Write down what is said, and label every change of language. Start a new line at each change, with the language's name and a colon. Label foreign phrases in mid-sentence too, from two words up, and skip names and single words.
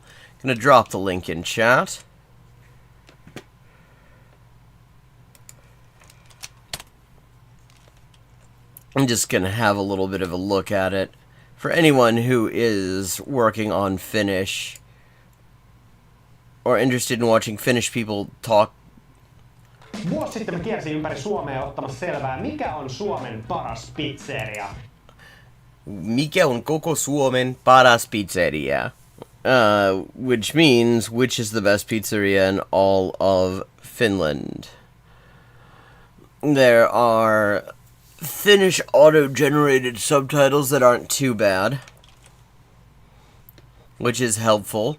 English: Gonna drop the link in chat. I'm just gonna have a little bit of a look at it. For anyone who is working on Finnish or interested in watching Finnish people talk.
Finnish: Vuosi sitten mä kiersin ympäri Suomea ottamassa selvää, mikä on Suomen paras pizzeria. mikä on koko Suomen paras pizzeria?
English: Which means, which is the best pizzeria in all of Finland? There are Finnish auto-generated subtitles that aren't too bad, which is helpful.